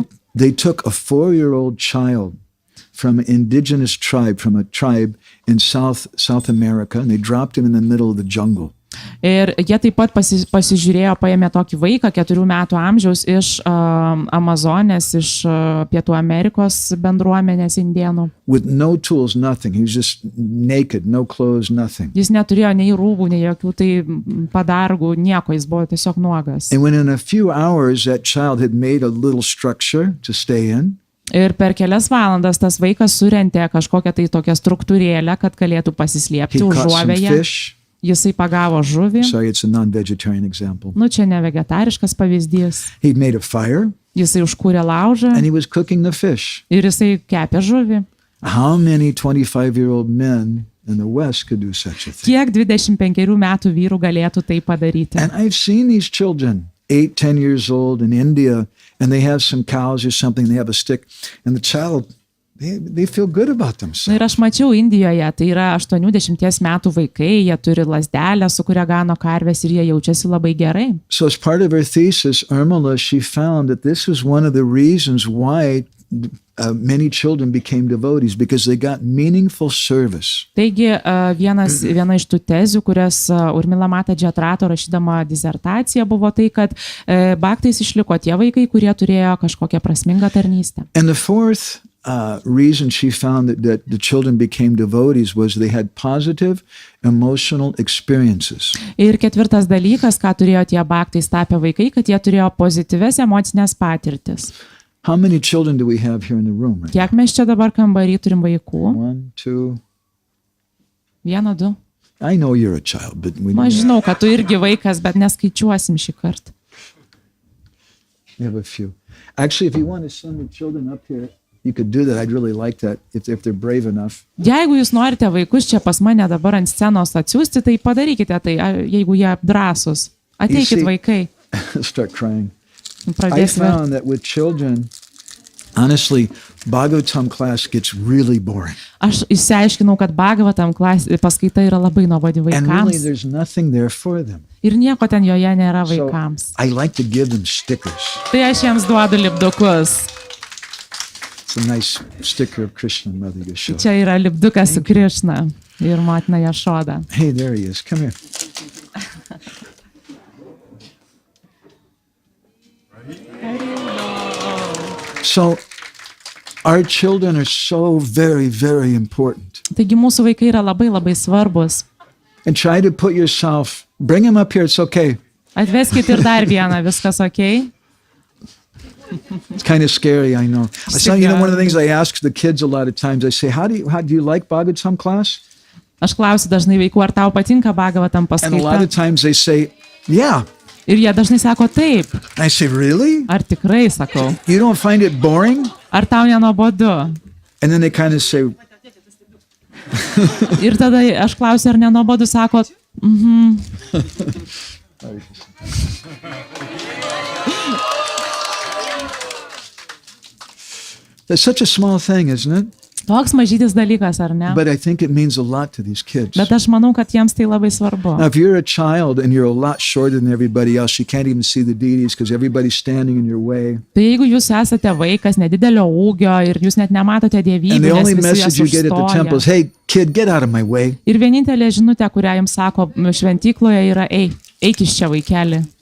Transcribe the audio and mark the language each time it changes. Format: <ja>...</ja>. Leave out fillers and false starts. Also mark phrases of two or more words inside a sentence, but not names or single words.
<en>They took a 4-year-old child from an indigenous tribe, from a tribe in South America, and they dropped him in the middle of the jungle.</en> <lt>Ir jie taip pat pasižiūrėjo, paėmė tokį vaiką 4 metų amžiaus iš Amazonės, iš Pietų Amerikos bendruomenės indėnų.</lt> <en>With no tools, nothing. He was just naked, no clothes, nothing.</en> <lt>Jis neturėjo nei rūbų, nei jokių tai padargų, nieko, jis buvo tiesiog nuogas.</lt> <en>And when in a few hours that child had made a little structure to stay in,</en> <lt>Ir per kelias valandas tas vaikas surentė kažkokią tai tokią struktūrėlę, kad galėtų</lt> <en>he</en> <lt>pasislėpti</lt> <en>caught some</en> <lt>užuovėje.</lt> <en>fish.</en> <lt>Jisai pagavo žuvį.</lt> <en>Sorry, it's a non-vegetarian example.</en> <lt>Čia ne vegetariškas pavyzdys.</lt> <en>He'd made a fire</en> <lt>Jisai užkūrė laužą</lt> <en>and he was cooking the fish.</en> <lt>ir jisai kepė žuvį.</lt> <en>How many 25-year-old men in the West could do such a thing?</en> <lt>Kiek 25 metų vyrų galėtų tai padaryti?</lt> <en>And I've seen these children, 8, 10 years old in India, and they have some cows or something, they have a stick, and the child, they feel good about</en> <lt>Na</lt> <en>themselves.</en> <lt>ir aš mačiau Indijoje, tai yra 80 metų vaikai, jie turi lazdelę, su kuria gano karvės ir jie jaučiasi labai gerai.</lt> <en>So as part of her thesis, Irmala, she found that this was one of the reasons why many children became devotees, because they got meaningful service.</en> <lt>Taigi viena iš tų tezių, kurias Urmila Mataji atrado rašydama disertaciją, buvo tai, kad bhaktais išliko tie vaikai, kurie turėjo kažkokią prasmingą tarnystę.</lt> <en>And the fourth reason she found that the children became devotees was they had positive emotional experiences.</en> <lt>Ir ketvirtas dalykas, ką turėjo tie bhaktais tapę vaikai, kad jie turėjo pozityves emocinės patirtis.</lt> <en>How many children do we have here in the room? Right?</en> <lt>Kiek mes čia dabar kambarį turim vaikų? 1, 2. 1, 2.</lt> <en>I know you're a child, but we</en> <lt>Aš žinau, kad tu irgi vaikas, bet neskaičiuosim šį kartą.</lt> <en>have a few. Actually, if you want to send the children up here, you could do that. I'd really like that if they're brave enough.</en> <lt>Jeigu jūs norite vaikus čia pas mane dabar ant scenos atsiųsti, tai padarykite tai, jeigu jie drąsūs. Ateikit vaikai.</lt> <en>Start crying. I</en> <lt>Pradėsime.</lt> <en>found that with children, honestly, Bhagavatam class gets really boring.</en> <lt>Aš išsiaiškinau, kad Bhagavatam paskaita yra labai nuobodi</lt> <en>And really,</en> <lt>vaikams.</lt> <en>there's nothing there for them.</en> <lt>Ir nieko ten joje nėra</lt> <en>So</en> <lt>vaikams.</lt> <en>I like to give them stickers.</en> <lt>Tai aš jiems duodu lipdukus.</lt> <en>It's a nice sticker of Krishna and Mother Yashoda.</en> <lt>Čia yra lipdukas su Krišna ir motina Jašoda.</lt> <en>Hey, there he is. Come here. So, our children are so very, very important.</en> <lt>Taigi mūsų vaikai yra labai labai svarbus.</lt> <en>And try to put yourself, bring him up here, it's okay.</en> <lt>Atveskit ir dar vieną, viskas ok?</lt> <en>It's kind of scary, I know. So, you know, one of the things I ask the kids a lot of times, I say, how do you like Bhagavatam class?</en> <lt>Aš klausiu dažnai vaikų, ar tau patinka Bhagavatam</lt> <en>And a lot</en> <lt>paskaita?</lt> <en>of times they say, yeah.</en> <lt>Ir jie dažnai sako taip.</lt> <en>And I say, really?</en> <lt>Ar tikrai, sakau.</lt> <en>You don't find it boring?</en> <lt>Ar tau nenuobodu?</lt> <en>And then they kind of say,</en> <lt>Ir tada aš klausiu, ar nenuobodu, sako,</lt> <en>that's such a small thing, isn't it?</en> <lt>toks mažytis dalykas, ar ne?</lt> <en>But I think it means a lot to these kids.</en> <lt>Bet aš manau, kad jiems tai labai svarbu.</lt> <en>Now, if you're a child and you're a lot shorter than everybody else, you can't even see the deities because everybody's standing in your way.</en> <lt>Tai jeigu jūs esate vaikas nedidelio ūgio ir jūs net nematote dievybių,</lt> <en>And the</en> <lt>nes</lt> <en>only</en> <lt>visi jas</lt> <en>message you get at the temple is,</en> <lt>užstoja.</lt> <en>hey, kid, get out of my way.</en> <lt>Ir vienintelė žinutė, kurią jums sako šventykloje, yra, eik iš čia, vaikeli.</lt>